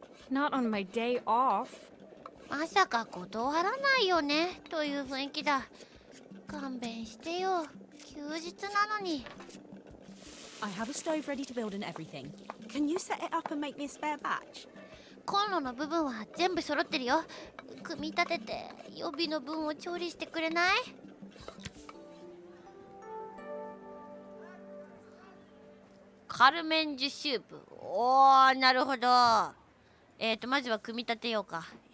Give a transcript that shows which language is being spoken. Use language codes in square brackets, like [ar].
[en] Not on my day off. [ja] まさか断らないよねという雰囲気だ。勘弁してよ。休日なのに。 [en] I have a stove ready to build and everything. Can you set it up and make me a spare batch? [ja] コンロの部分は全部揃ってるよ。組み立てて予備の分を調理してくれない？カルメンジュシュープ。おー、なるほど。まずは組み立てようか。